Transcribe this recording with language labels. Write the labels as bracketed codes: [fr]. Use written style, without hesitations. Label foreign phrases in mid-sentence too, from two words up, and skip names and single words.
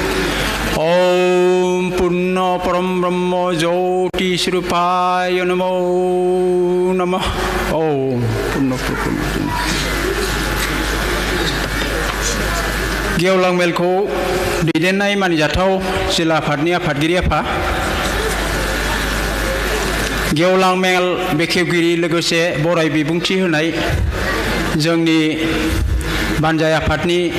[sa] ओम पुण्य परम ब्रह्म ज्योति स्वरूपाय नमो नमः। ओम पुण्य [brx] गेवलां मेलखौ दैदेननाय मानिजाथाव जिल्ला आफादनि आफादगिरि आफा गेवलां मेल बेखेवगिरि लोगोसे बराय बिबुंथि होनाय जोंनि बानजाय आफादनि